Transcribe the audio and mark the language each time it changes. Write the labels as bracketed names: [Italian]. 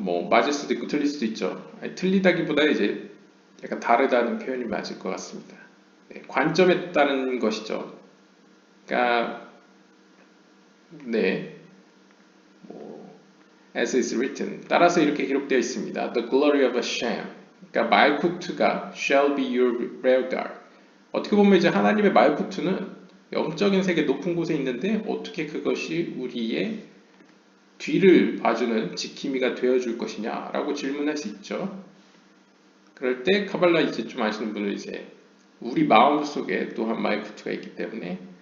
[Korean] 맞을 수도 있고 틀릴 수도 있죠. 틀리다기보다 이제 약간 다르다는 표현이 맞을 것 같습니다. 관점에 따른 것이죠. 그러니까 [English] as is written, [Korean] 따라서 이렇게 기록되어 있습니다. [English] The glory of Hashem. [Korean] 그러니까 말쿠트가 [English] shall be your rear guard. [Korean] 어떻게 보면 이제 하나님의 말쿠트는 영적인 세계 높은 곳에 있는데 어떻게 그것이 우리의 뒤를 봐주는 지킴이가 되어줄 것이냐라고 질문할 수 있죠. 그럴 때 카발라 이제 좀 아시는 분은 이제 우리 마음 속에 또한 말쿠트가 있기 때문에